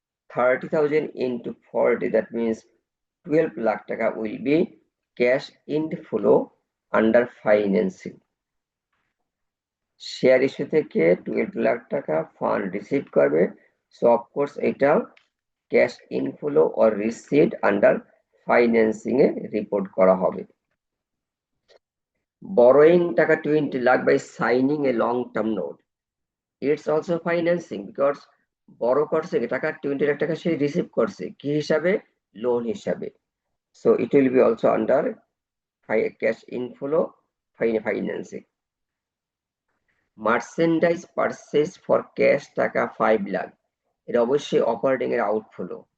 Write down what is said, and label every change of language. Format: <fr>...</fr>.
<en>30,000 into 40, that means 12 lakh taka will be cash inflow under financing.</en> <bn>Share issue থেকে 12 লাখ টাকা fund receive করবে, so of course এটা cash inflow or received under financing A report করা হবে।</bn> <en>borrowing taka 20 lakh by signing a long term note, it's also financing because borrow</en> <bn>করছে টাকা 20 লাখ টাকা সে রিসিভ করছে কি হিসাবে? লোন হিসাবে,</bn> <en>so it will be also under cash inflow financing.</en> <bn>Merchandise purchase for cash টাকা 5 লাখ, এটা অবশ্যই অপারেটিং এর আউটফ্লো,</bn>